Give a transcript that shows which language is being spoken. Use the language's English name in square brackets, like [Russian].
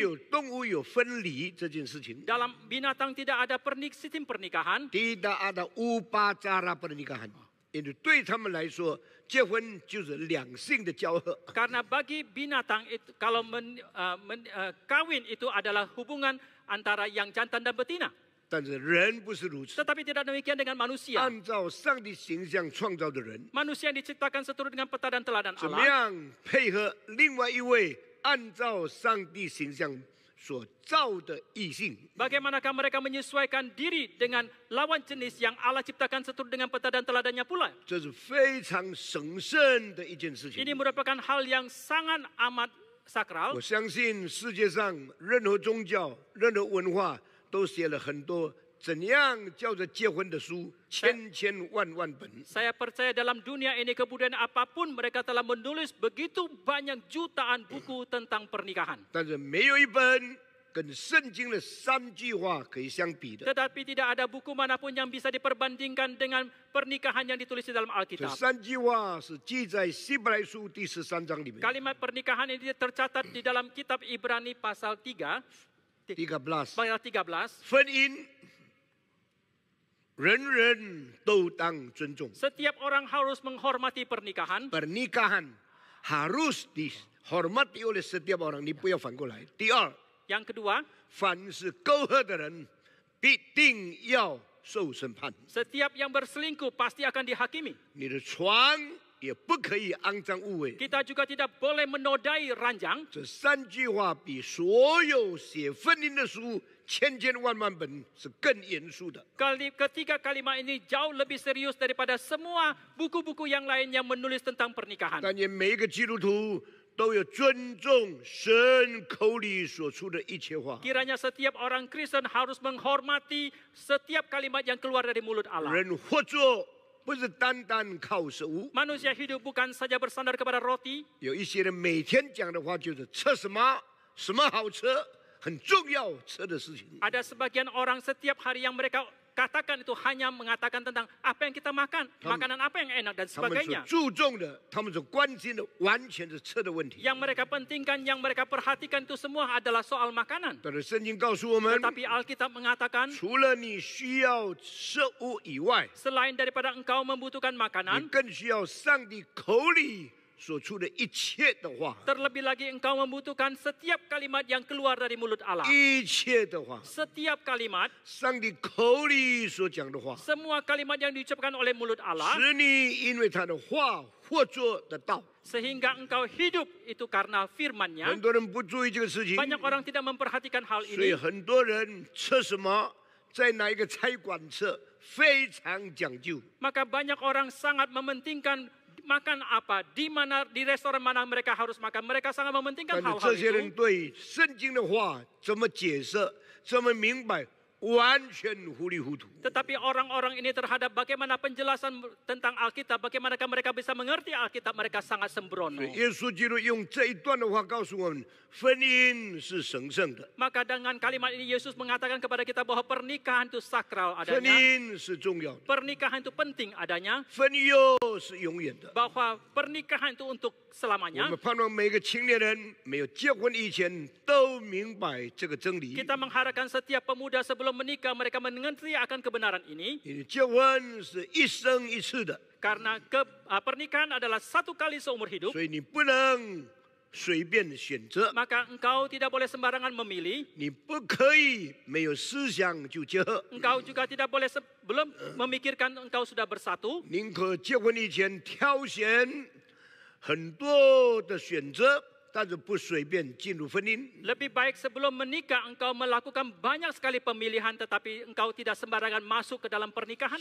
[Chinese] 有动物有分离这件事情， [Indonesian] Dalam binatang tidak ada sistem pernikahan. tidak ada upacara pernikahan。 [Chinese] 因为对他们来说，结婚就是两性的交合。 [Indonesian] Karena bagi binatang itu kalau kawin itu adalah hubungan antara yang jantan dan betina. [Chinese] 但是人不是如此， [Indonesian] Tetapi tidak demikian dengan manusia. [Chinese] 按照上帝形象创造的人， [Indonesian] Manusia yang diciptakan seturut dengan peta dan teladan [Chinese] 怎么 [Indonesian] Allah. [Chinese] 样配合另外一位按照上帝形象所造的异性？ [Indonesian] Bagaimanakah mereka menyesuaikan diri dengan lawan jenis yang Allah ciptakan seturut dengan peta dan teladannya pula? [Chinese] 这是非常神圣的一件事情。 [Indonesian] Ini merupakan hal yang sangat amat sakral. [Chinese] 我相信世界上任何宗教、任何文化都写了很多怎样叫做结婚的书，千千万万本。 [Indonesian] Saya percaya dalam dunia ini kebudayaan apapun mereka telah menulis begitu banyak jutaan buku tentang pernikahan. [Chinese] 但是没有一本跟圣经的3句话可以相比的。 [Indonesian] Tetapi tidak ada buku manapun yang bisa diperbandingkan dengan pernikahan yang ditulis di dalam [Chinese] 这 [Indonesian] Alkitab. [Chinese] 3句话是记在希伯来书第13章里面。 [Indonesian] Kalimat pernikahan ini tercatat di dalam kitab Ibrani pasal 3, 13 pasal 13. [Chinese] 婚姻，人人都当尊重。 [Indonesian] Setiap orang harus menghormati pernikahan. Pernikahan harus dihormati oleh setiap orang， [Chinese] 你不要反过来。第二， [Indonesian] Yang kedua, [Chinese] 凡是勾合的人，必定要受审判。 [Indonesian] setiap yang berselingkuh pasti akan dihakimi. [Chinese] 你的床也不可以肮脏污秽。 [Indonesian] Kita juga tidak boleh menodai ranjang. [Chinese] 这3句话比所有写婚姻的书千千万万本是更严肃的。 [Indonesian] Ketiga kalimat ini jauh lebih serius daripada semua buku-buku yang lain yang menulis tentang pernikahan. [Chinese] 但愿每一个基督徒都要尊重神口里所出的一切话。 [Indonesian] Kiranya setiap orang Kristen harus menghormati setiap kalimat yang keluar dari mulut Allah. [Chinese] 人活着不是单单靠食物， [Indonesian] Manusia hidup bukan saja bersandar kepada roti. [Chinese] 有一些人每天讲的话就是吃什么，什么好吃，很重要吃的事情。 [Indonesian] Ada sebagian orang setiap hari yang mereka katakan itu hanya mengatakan tentang apa yang kita makan, makanan apa yang enak dan [Chinese] 他们所 [Indonesian] sebagainya. [Chinese] 注重的，他们所关心的，完全是吃的问题。 [Indonesian] Yang mereka pentingkan, yang mereka perhatikan itu semua adalah soal makanan. [Chinese] 但是圣经告诉我们， [Indonesian] Tetapi Alkitab mengatakan, [Chinese] 除了你需要食物以外， [Indonesian] selain daripada engkau membutuhkan [Chinese] 你 [Indonesian] makanan, [Chinese] 更需要上帝口里所出的一切的话， [Indonesian] terlebih lagi engkau membutuhkan setiap kalimat yang keluar dari mulut Allah. [Chinese] 一切的话， [Indonesian] Setiap kalimat, [Chinese] 上帝口里所讲的话， [Indonesian] semua kalimat yang diucapkan oleh mulut Allah, [Chinese] 使你因为他的话活着的道。 [Indonesian] sehingga engkau hidup itu karena [Chinese] 很 [Indonesian] firman-Nya. [Chinese] 多人不注意这个事情， [Indonesian] Banyak orang tidak memperhatikan hal [Chinese] 所以 [Indonesian] ini. [Chinese] 很多人吃什么，在哪一个菜馆吃，非常讲究。 [Indonesian] Maka banyak orang sangat mementingkan makan apa, di mana, di restoran mana mereka harus makan. Mereka sangat [Chinese] 但 [Indonesian] mementingkan [Chinese] 是 [Indonesian] hal-hal [Chinese] 这些人 [Indonesian] itu. [Chinese] 对圣经的话怎么解释，怎么明白，完全糊里糊涂。 [Indonesian] Tetapi orang-orang ini terhadap bagaimana penjelasan tentang Alkitab, bagaimanakah mereka bisa mengerti Alkitab, mereka sangat sembrono. [Chinese] 所以耶稣基督用这一段的话告诉我们，婚姻是神圣的， [Indonesian] Maka dengan kalimat ini Yesus mengatakan kepada kita bahwa pernikahan itu sakral [Chinese] 婚 [Indonesian] adanya, [Chinese] 姻是重要的， [Indonesian] pernikahan itu penting adanya, [Chinese] 婚友是永远的。 [Indonesian] bahwa pernikahan itu untuk [Chinese] 我 [Indonesian] selamanya. [Chinese] 们盼望每个青年人没有结婚以前都明白这个真理。 [Indonesian] Kita mengharapkan setiap pemuda sebelum menikah mereka mengerti akan kebenaran ini, [Chinese] 你结婚是一生一次的， [Indonesian] karena pernikahan adalah satu kali seumur hidup. [Chinese] 所以你不能随便选择， [Indonesian] Maka engkau tidak boleh sembarangan memilih. [Chinese] 你不可以没有思想就结合， [Indonesian] Engkau juga tidak boleh sebelum memikirkan engkau sudah bersatu. [Chinese] 宁可结婚以前挑选很多的选择，但是不随便进入婚姻。 [Indonesian] Lebih baik sebelum menikah engkau melakukan banyak sekali pemilihan, tetapi engkau tidak sembarangan masuk ke dalam pernikahan